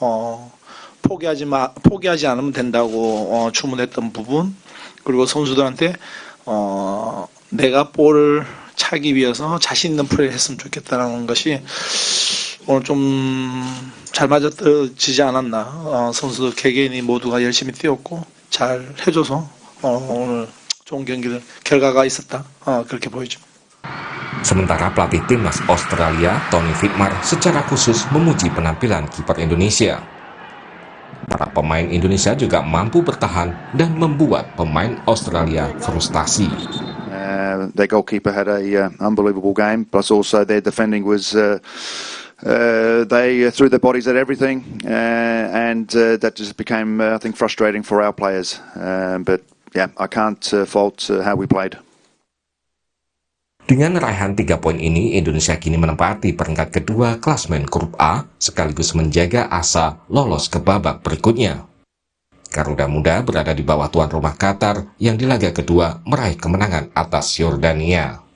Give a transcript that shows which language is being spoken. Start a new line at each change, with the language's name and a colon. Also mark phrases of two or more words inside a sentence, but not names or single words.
Korean: 포기하지 않으면 된다고 주문했던 부분, 그리고 선수들한테 내가 볼을 차기 위해서 자신 있는 플레이를 했으면 좋겠다는 것이 오늘 좀 잘 맞아떨어지지 않았나. 선수들 개개인이 모두가 열심히 뛰었고 잘 해줘서 오늘 좋은 결과가 있었다. 그렇게 보여집니다.
Indonesian: Sementara pelatih timnas Australia, Tony Fitmar, secara khusus memuji penampilan kiper Indonesia. Para pemain Indonesia juga mampu bertahan dan membuat pemain Australia frustasi.
English: Their goalkeeper had a unbelievable game, plus also their defending was They threw their bodies at everything, and that just became, I think, frustrating for our players. But yeah, I can't fault how we played.
Indonesian: Dengan raihan 3 poin ini, Indonesia kini menempati peringkat kedua klasemen grup A, sekaligus menjaga asa lolos ke babak berikutnya. Garuda Muda berada di bawah tuan rumah Qatar yang di laga kedua meraih kemenangan atas Yordania.